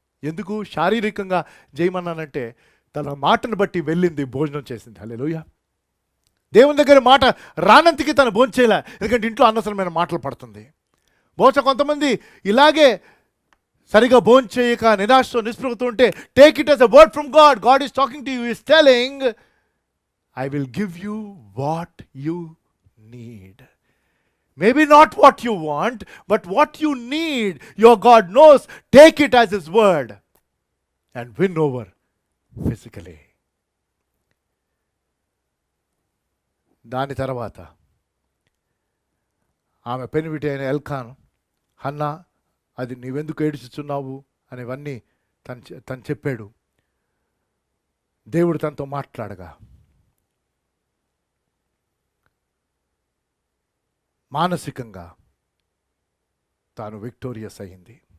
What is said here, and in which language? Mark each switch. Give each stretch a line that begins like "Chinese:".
Telugu: ఎందుకు శారీరకంగా జయమన్నానంటే, తన మాటను బట్టి వెళ్ళింది, భోజనం చేసింది. హల్లెలూయా. దేవుని దగ్గర మాట రానంతకి తను భోజనం చేయలే, ఎందుకంటే ఇంట్లో అనవసరమైన మాటలు పడుతుంది. బహుశా కొంతమంది ఇలాగే సరిగా భోజనం చేయక నిరాశతో నిస్పృహతో ఉంటే,
English: Take it as a word from God. God is talking to you, is telling, I will give you what you need. Maybe not what you want, but what you need. Your God knows. Take it as His word and win over physically.
Telugu: దాని తర్వాత ఆమె పెనివిటి అయిన ఎల్కాను, Hannah అది నీవెందుకు ఏడుచుచున్నావు అనేవన్నీ తను చెప్పాడు. దేవుడు తనతో మాట్లాడగా మానసికంగా తాను విక్టోరియస్ అయింది.